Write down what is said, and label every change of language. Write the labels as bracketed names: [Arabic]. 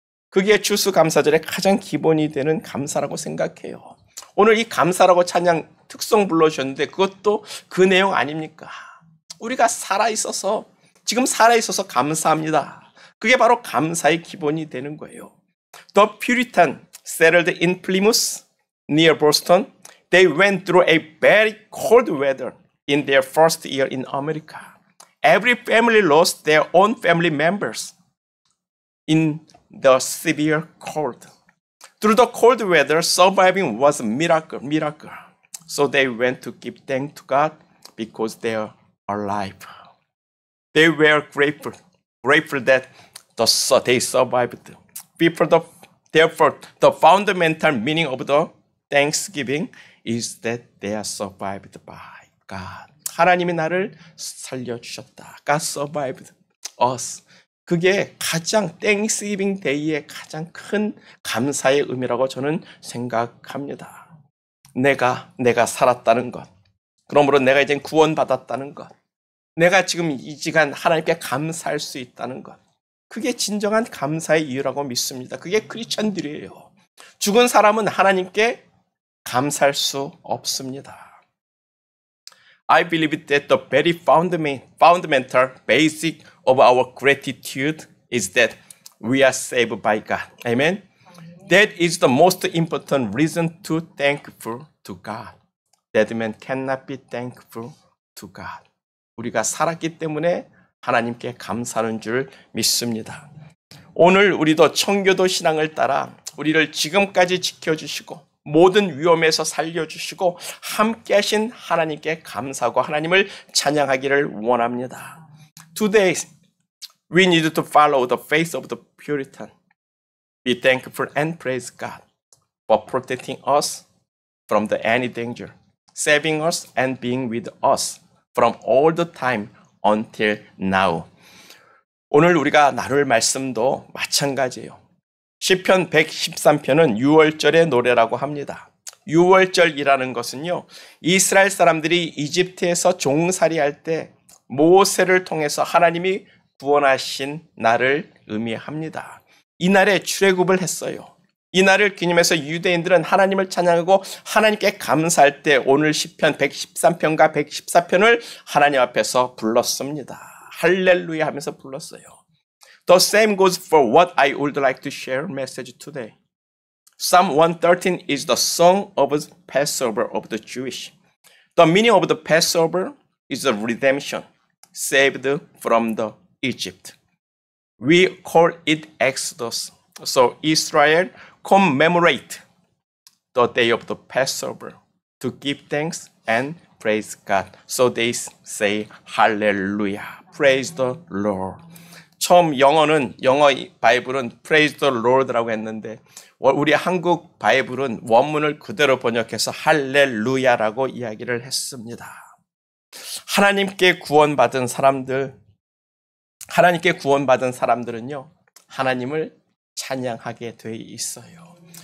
[Korean] 그게 추수감사절의 가장 기본이 되는 감사라고 생각해요. 오늘 이 감사라고 찬양 특송 불러주셨는데 그것도 그 내용 아닙니까? 우리가 지금 살아있어서 감사합니다. 그게 바로 감사의 기본이 되는 거예요. [English] The Puritan settled in Plymouth, near Boston. They went through a very cold weather in their first year in America. Every family lost their own family members in the severe cold. Through the cold weather, surviving was a miracle. So they went to give thanks to God because they are alive. They were grateful that they survived. Therefore, the fundamental meaning of the Thanksgiving is that they are survived by God. [Korean] 하나님이 나를 살려주셨다. [English] God survived us. [Korean] 그게 가장 Thanksgiving Day의 가장 큰 감사의 의미라고 저는 생각합니다. 내가 살았다는 것. 그러므로 내가 이제 구원받았다는 것. 내가 지금 이 시간 하나님께 감사할 수 있다는 것. 그게 진정한 감사의 이유라고 믿습니다. 그게 크리스천들이에요. 죽은 사람은 하나님께 감사할 수 없습니다. [English] I believe that the very fundamental basic of our gratitude is that we are saved by God. Amen? That is the most important reason to thankful to God. Dead man cannot be thankful to God. [Korean] 우리가 살았기 때문에 하나님께 감사하는 줄 믿습니다. 오늘 우리도 청교도 신앙을 따라 우리를 지금까지 지켜주시고 모든 위험에서 살려주시고 함께 하신 하나님께 감사하고 하나님을 찬양하기를 원합니다. [English] Today, we need to follow the faith of the Puritan. Be thankful and praise God for protecting us from any danger, saving us and being with us from all the time until now. [Korean] 오늘 우리가 나눌 말씀도 마찬가지예요. 시편 113편은 유월절의 노래라고 합니다. 유월절이라는 것은요, 이스라엘 사람들이 이집트에서 종살이할 때 모세를 통해서 하나님이 구원하신 날을 의미합니다. 이 날에 출애굽을 했어요. 이 날을 기념해서 유대인들은 하나님을 찬양하고 하나님께 감사할 때 오늘 시편 113편과 114편을 하나님 앞에서 불렀습니다. 할렐루야 하면서 불렀어요. [English] The same goes for what I would like to share message today. Psalm 113 is the song of Passover of the Jewish. The meaning of the Passover is the redemption, saved from the Egypt. We call it Exodus. So Israel commemorate the day of the Passover to give thanks and praise God. So they say Hallelujah, praise the Lord. [Korean] 처음 영어 바이블은 [English] praise the Lord [Korean] 라고 했는데 우리 한국 바이블은 원문을 그대로 번역해서 할렐루야라고 이야기를 했습니다. 하나님께 구원받은 사람들은요, 하나님을 찬양하게 돼 있어요.